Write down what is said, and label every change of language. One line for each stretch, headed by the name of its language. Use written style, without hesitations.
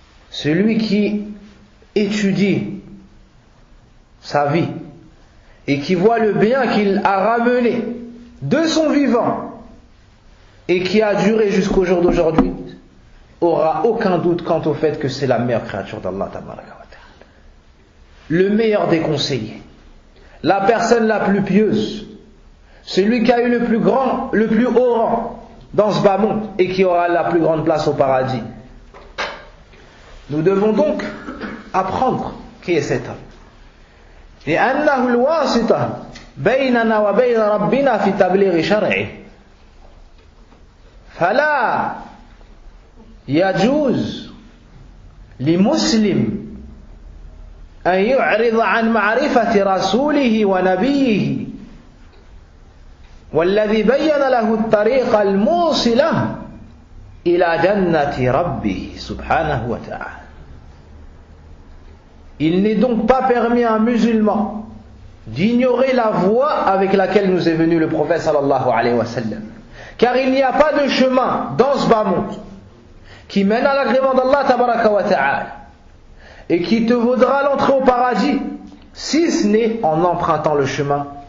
French: Celui qui étudie sa vie et qui voit le bien qu'il a ramené de son vivant et qui a duré jusqu'au jour d'aujourd'hui aura aucun doute quant au fait que c'est la meilleure créature d'Allah tabaraka wa ta'ala, le meilleur des conseillers, la personne la plus pieuse, celui qui a eu le plus haut rang dans ce bas monde et qui aura la plus grande place au paradis. Nous devons donc apprendre qui est cet homme.
Arabic: لأنه الواسطة بيننا وبين ربنا في تبليغ شرعه، فلا يجوز لمسلم أن يعرض عن معرفة رسوله ونبيه والذي بين له الطريق الموصلة إلى جنة ربه سبحانه وتعالى.
French: Il n'est donc pas permis à un musulman d'ignorer la voie avec laquelle nous est venu le prophète sallallahu alayhi wa sallam, car il n'y a pas de chemin dans ce bas monde qui mène à l'agrément d'Allah tabaraka wa ta'ala et qui te vaudra l'entrée au paradis, si ce n'est en empruntant le chemin